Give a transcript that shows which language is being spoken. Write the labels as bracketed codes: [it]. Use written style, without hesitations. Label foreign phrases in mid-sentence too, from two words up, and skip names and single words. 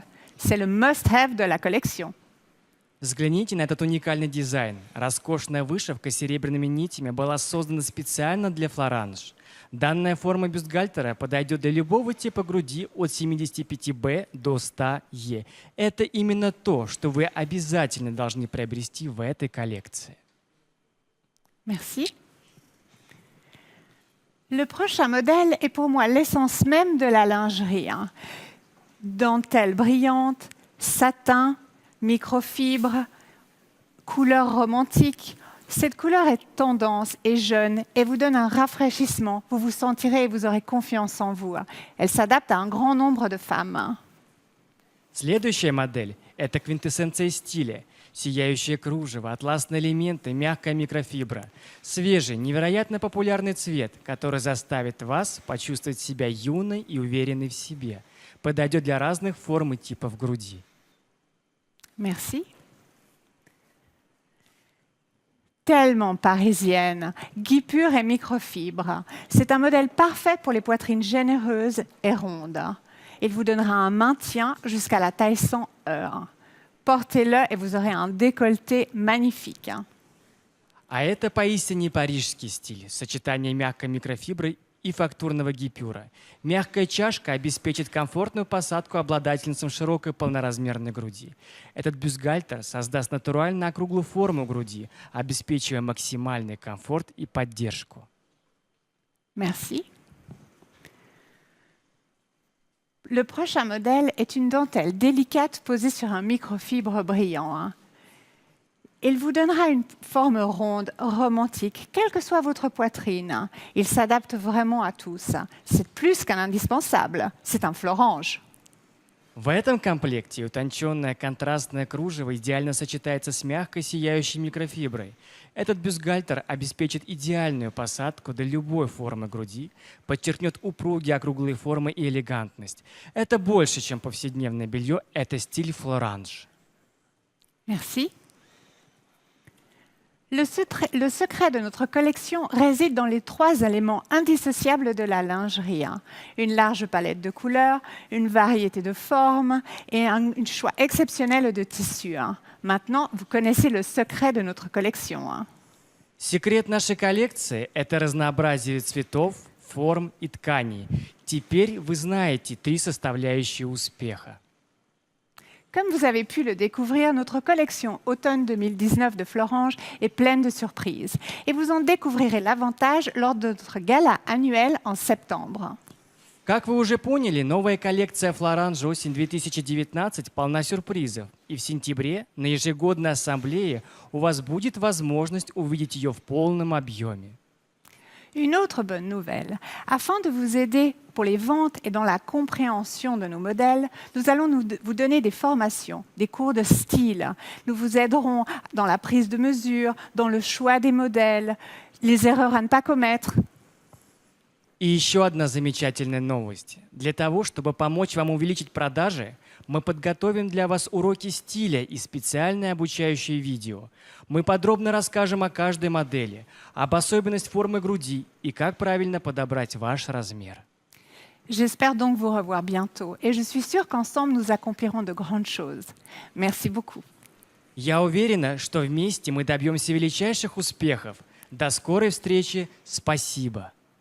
[fr] C'est le must-have de la collection. [ru] Взгляните на этот уникальный дизайн. Роскошная вышивка с серебряными нитями была создана специально для Florange. Данная форма бюстгальтера подойдет для любого типа груди от 75Б до 100Е. Это именно то, что вы обязательно должны приобрести в этой коллекции. [fr] Merci. Le prochain modèle est pour moi l'essence même de la lingerie. Dentelle brillante, satin, microfibre, couleur romantique. Cette couleur est tendance et jeune et vous donne un rafraîchissement. Vous vous sentirez et vous aurez confiance en vous. Elle s'adapte à un grand nombre de femmes. [ru] Следующая модель – это квинтэссенция стиля. Сияющее кружево, атласные элементы, мягкая микрофибра. Свежий, невероятно популярный цвет, который заставит вас почувствовать себя юной и уверенной в себе. Подойдет для разных форм и типов груди. [fr] Merci. tellement parisienne, guipure et microfibre. C'est un modèle parfait pour les poitrines généreuses et rondes. Il vous donnera un maintien jusqu'à la taille 100 heures. Portez-le et vous aurez un décolleté magnifique. [ru] А это поистине парижский стиль, сочетание мягкой микрофибры и фактурного гипюра. Мягкая чашка обеспечит комфортную посадку обладательницам широкой полноразмерной груди. Этот бюстгальтер создаст натурально округлую форму груди, обеспечивая максимальный комфорт и поддержку. [fr] Merci. Le prochain modèle est une dentelle délicate posée sur un microfibre brillant. Il vous donnera une forme ronde, romantique, quelle que soit votre poitrine. Il s'adapte vraiment à tous. C'est plus qu'un indispensable, c'est un Florange. [ru] В этом комплекте утонченное контрастное кружево идеально сочетается с мягкой сияющей микрофиброй. Этот бюстгальтер обеспечит идеальную посадку для любой формы груди, подчеркнет упругие округлые формы и элегантность. Это больше, чем повседневное белье, это стиль Florange. [fr] Merci. Le secret de notre collection réside dans les 3 éléments indissociables de la lingerie. Une large palette de couleurs, une variété de formes et un choix exceptionnel de tissus. Maintenant, vous connaissez le secret de notre collection. [ru] Секрет нашей коллекции – это разнообразие цветов, форм и тканей. Теперь вы знаете 3 составляющие успеха. [fr] Comme vous avez pu le découvrir, notre collection automne 2019 de Florange est pleine de surprises. Et vous en découvrirez l'avantage lors de notre gala annuel en septembre. [ru] Как вы уже поняли, новая коллекция Florange осень 2019 полна сюрпризов. И в сентябре на ежегодной ассамблее у вас будет возможность увидеть ее в полном объеме. [fr] Une autre bonne nouvelle, afin de vous aider pour les ventes et dans la compréhension de nos modèles, nous allons vous donner des formations, des cours de style. Nous vous aiderons dans la prise de mesure, dans le choix des modèles, les erreurs à ne pas commettre. [ru] И еще одна замечательная новость. Для того, чтобы помочь вам увеличить продажи, мы подготовим для вас уроки стиля и специальное обучающее видео. Мы подробно расскажем о каждой модели, об особенностях формы груди и как правильно подобрать ваш размер. [fr] J'espère donc vous revoir bientôt et je suis sûre qu'ensemble nous accomplirons de grandes choses. Merci beaucoup. [ru] Я уверена, что вместе мы добьемся величайших успехов. До скорой встречи. Спасибо.